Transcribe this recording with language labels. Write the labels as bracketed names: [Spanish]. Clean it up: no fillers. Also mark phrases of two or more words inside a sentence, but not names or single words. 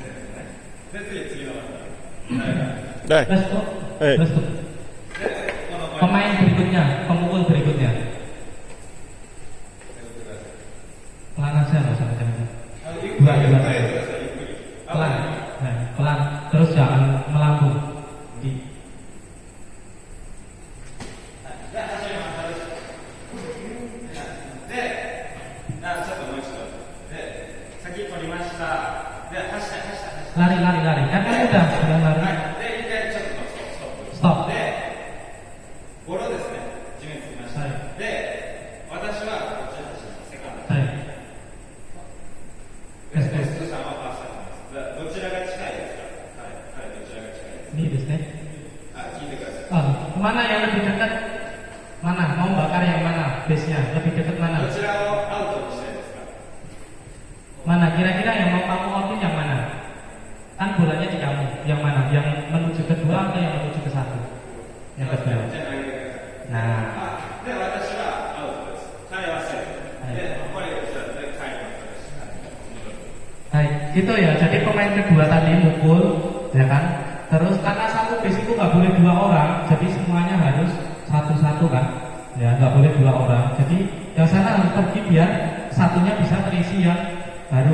[Japanese] で、次のバッター。誰がはい。 [English] Let's go. [Japanese] はい [English] Let's go. [Japanese] で、この前 [Indonesian] Pemain berikutnya, pemukul berikutnya. Pelan aja, nggak usah kencang. Dua. Pelan, nah, pelan. Terus jangan melambung. Di. [Japanese] 先取りました。で、走った走った走った。 [Indonesian] Lari. Kan udah lari. [Japanese] で、一回ちょっとストップ。ストップ。で、ボールをですね、地面につきました。はいで、私はこっちに走ります。セカンド。はい。で、スーさんはファーストになります。どちらが近いですか？はい、どちらが近いですか？ Iniですね. あ、聞いてください。 [Indonesian] Mana yang lebih dekat? Mana? Mau bakar yang mana? Base-nya lebih dekat [Japanese] ど [Indonesian] mana? [Japanese] ちらをアウトにしたいですか？ [Indonesian] Mana? Kira-kira yang mau kamu outin yang mana? Kan bolanya di kamu. Yang mana? Yang menuju ke dua atau yang menuju ke satu? Yang kedua. [Japanese] じゃあ投げてください。 [Indonesian] Nah, [Japanese] あ、で、私はアウトです。彼はセーフ。はいで、これをじゃあ、で、帰ります。 [Indonesian] baik, gitu ya. Jadi pemain kedua tadi mukul, ya kan? Terus karena satu base itu nggak boleh dua orang, jadi semuanya harus satu-satu kan? Ya, nggak boleh dua orang. Jadi yang sana harus pergi biar satunya bisa terisi yang baru.